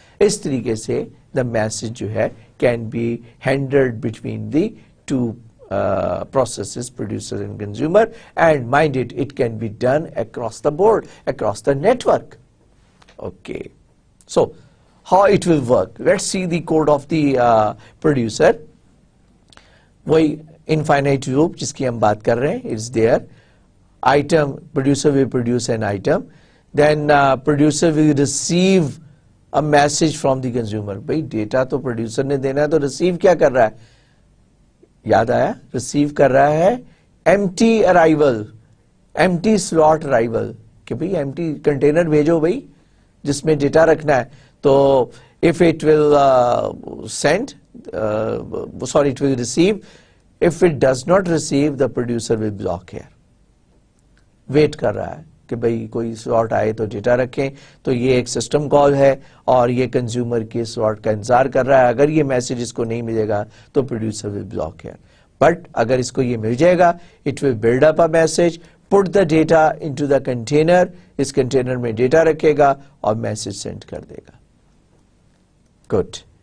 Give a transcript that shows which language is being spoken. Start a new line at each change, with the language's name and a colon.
Urdu: اس طریقے سے
English: the message جو ہے can be handled between the two processes, producer and consumer, and mind it, it can be done across the board, across the network. Okay, so how it will work? Let's see the code of the producer.
Urdu: وہی infinite loop جس کی ہم بات کر رہے ہیں,
English: it's there. Item, producer will produce an item, then producer will receive a message from the consumer.
Urdu: بھائی data تو producer نے دینا ہے تو receive کیا کر رہا ہے؟ یاد آیا, ریسیو کر رہا ہے empty arrival, empty slot arrival, کہ بھئی empty container بھیجو بھئی جس میں ڈیٹا رکھنا ہے.
English: تو if it will send, sorry, it will receive. If it does not receive, the producer will block here.
Urdu: Wait کر رہا ہے کہ بھئی کوئی سلاٹ آئے تو ڈیٹا رکھیں. تو یہ ایک سسٹم کال ہے اور یہ کنزیومر کے سلاٹ کا انتظار کر رہا ہے. اگر یہ میسج اس کو نہیں ملے گا تو پروڈیوسر ول بلاک ہے. بٹ اگر اس کو یہ مل جائے گا,
English: it will build up a message, put the data into the container,
Urdu: اس container میں ڈیٹا رکھے گا اور میسج سینڈ کر دے گا. گڈ.